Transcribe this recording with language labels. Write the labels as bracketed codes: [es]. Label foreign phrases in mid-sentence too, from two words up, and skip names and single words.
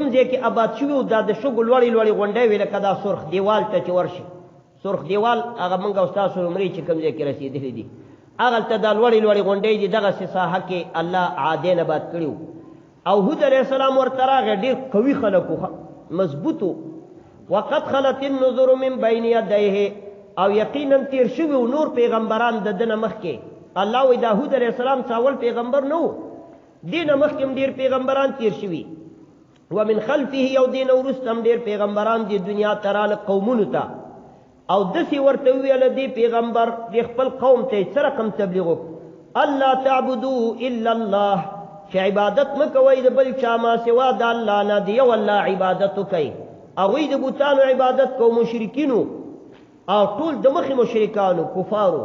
[ps] ځای کې آباد شوي و دا د شګو لوړې غونډۍ وي لکه دا سرخ دیوال ته چې ورشي سرخ دیوال هغه موږ او ستاسو عمرې چې کوم ځای کې رسېدلي دي هغلته دا لوړې غونډۍ دي دغسې ساحه کې الله عادیان آباد کړي او هود [ar] علیه السلام [ps] ورته راغی ډېر قوي خلک و مضبوطو [ar] وقد خلت النذر من بین یدیه [ps] او یقینا تیر شوي و نور پیغمبران د ده نه مخکې الله وایي دا هود [ar] علیه السلام [ps] څه اول پیغمبر نه و دینه مخکې هم ډېر پیغمبران تیر شوي [ar] ومن خلفه [ps] یو دینه وروسته هم ډېر پیغمبران دې دنیا ته راله قومونو ته او داسې ورته وویله دې پیغمبر دې خپل قوم ته څه رقم تبلیغ وکړو [ar] الله تعبدو الا الله [ps] چې عبادت مه کوئ د بل چا ما سوا د الله نه د یو الله عبادت وکئ هغوی د بوتانو عبادت کو مشرکینو او ټول د مخې مشرکانو کفارو